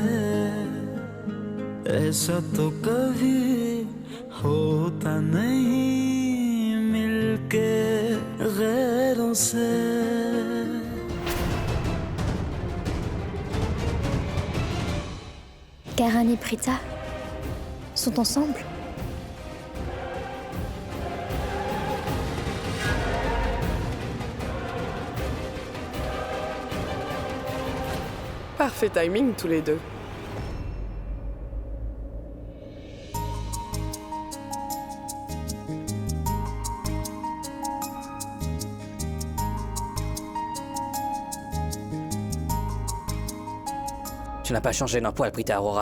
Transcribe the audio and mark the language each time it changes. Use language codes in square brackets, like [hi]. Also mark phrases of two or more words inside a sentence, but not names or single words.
[hi] ऐसा तो कभी होता नहीं मिलके गैरों से [fr] Karan et Prita sont ensemble? Parfait timing tous les deux. Tu n'as pas changé d'un poil, Prita Aurora.